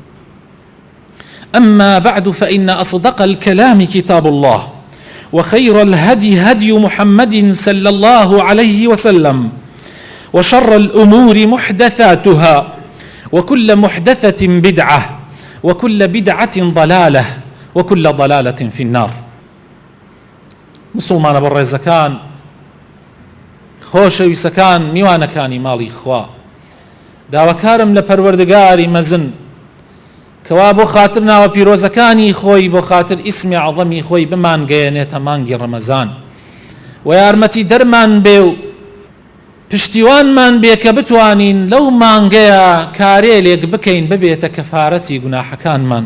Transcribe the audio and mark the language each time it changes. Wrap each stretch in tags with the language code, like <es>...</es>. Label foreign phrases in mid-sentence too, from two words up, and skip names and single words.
<ar>أما بعد، فإن أصدق الكلام كتاب الله، وخير الهدي هدي محمد صلى الله عليه وسلم، وشر الأمور محدثاتها، وكل محدثة بدعة، وكل بدعة ضلالة، وكل ضلالة في النار.</ar> <ckb>مسلمان بەڕێزەکان، خۆشەویستەکان، میوانەکانی ماڵی خوا، داواکارم لە پەروەردگاری مەزن کەوا بۆ خاتر ناوە پیرۆزەکانی خۆی، بۆ خاتر ئیسمی عەظەمی خۆی بمانگەیەنێتە مانگی ڕەمەزان، و یارمەتی دەرمان بێ و پشتیوانمان بێ کە بتوانین لەو مانگەیە کارێلێک بکەین ببێتە کەفارەتی گوناحەکانمان.</ckb>